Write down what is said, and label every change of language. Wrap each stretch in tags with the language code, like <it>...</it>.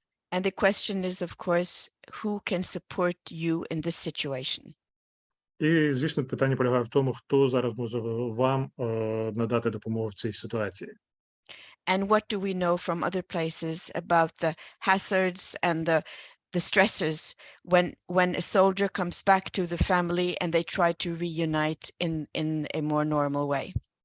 <en>And the question is, of course, who can support you in this situation?</en> <uk>І, звісно, питання полягає в тому, хто зараз може вам надати допомогу в цій ситуації.</uk> <en>And what do we know from other places about the hazards and the stressors when a soldier comes back to the family and they try to reunite in a more normal way?</en>